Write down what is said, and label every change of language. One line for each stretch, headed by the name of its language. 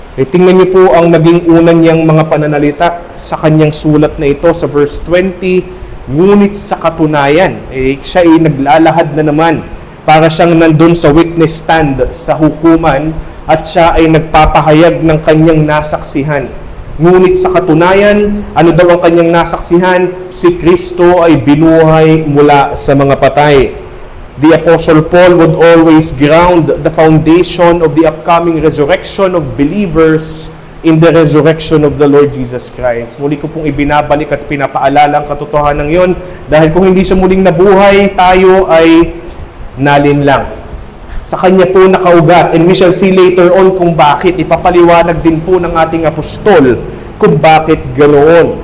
Filipino: Tingnan niyo po ang naging unan niyang mga pananalita sa kanyang sulat na ito sa verse 20, ngunit sa katunayan, siya ay naglalahad na naman para siyang nandun sa witness stand sa hukuman at siya ay nagpapahayag ng kanyang nasaksihan. Ngunit sa katunayan, ano daw ang kanyang nasaksihan? Si Kristo ay binuhay mula sa mga patay.
English: The Apostle Paul would always ground the foundation of the upcoming resurrection of believers in the resurrection of the Lord Jesus Christ.
Filipino: Muli ko pong ibinabalik at pinapaalala ang katotohanan yon dahil kung hindi siya muling nabuhay, tayo ay nalinlang. Sa kanya po nakaugat, and we shall see later on kung bakit. Ipapaliwanag din po ng ating apostol kung bakit ganoon.